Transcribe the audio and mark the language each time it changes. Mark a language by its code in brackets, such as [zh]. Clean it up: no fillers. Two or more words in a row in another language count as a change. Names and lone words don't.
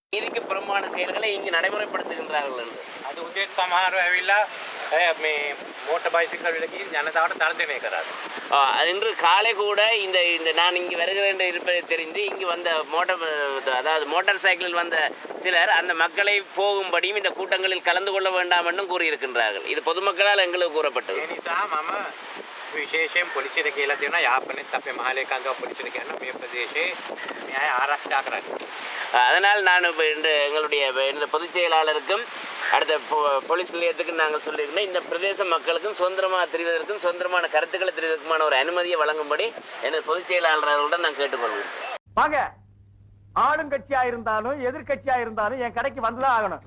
[ta] நீதிக்கு புறம்பான செயல்களை இங்கு நடைமுறைப்படுத்துகின்றார்கள் என்று [si] அது උදේත් සමහරව ඇවිල්ලා මේ මෝටර් බයිසිකල් වලකින් ජනතාවට තර්ජනය කරා. [ta] இன்று காலை கூட இந்த நான் இங்கு வருகிறேன் இருப்பதை தெரிந்து இங்கு வந்த மோட்டார் சைக்கிளில் வந்த சிலர் அந்த மக்களை போகும்படியும் இந்த கூட்டங்களில் கலந்து கொள்ள வேண்டாம் என்றும் கூறியிருக்கின்றார்கள். இது பொதுமக்களால் எங்களுக்கு கூறப்பட்டது. [si] ඒ නිසා මම විශේෂයෙන් පොලිසියට කියලා දෙනවා යාපනයේත් අපේ මහලේකම්ගම පොලිසියට කියනවා මේ ප්‍රදේශයේ මේ අය ආරක්ෂා කරන්න. [ta] அதனால் நான் இன்று எங்களுடைய பொதுச் செயலாளருக்கும் அடுத்த போலீஸ் நிலையத்துக்கு நாங்கள் சொல்லியிருக்கோம் இந்த பிரதேச மக்களுக்கும் சுதந்திரமாக தெரிவதற்கும் சுதந்திரமான கருத்துக்களை தெரிவதற்குமான ஒரு அனுமதியை வழங்கும்படி எனது பொதுச் செயலாளர்களுடன் நான் கேட்டுக்கொள்வேன். வாங்க, ஆளுங்கட்சியா இருந்தாலும் எதிர்கட்சியா இருந்தாலும் என் கடைக்கு வந்துதான் ஆகணும்.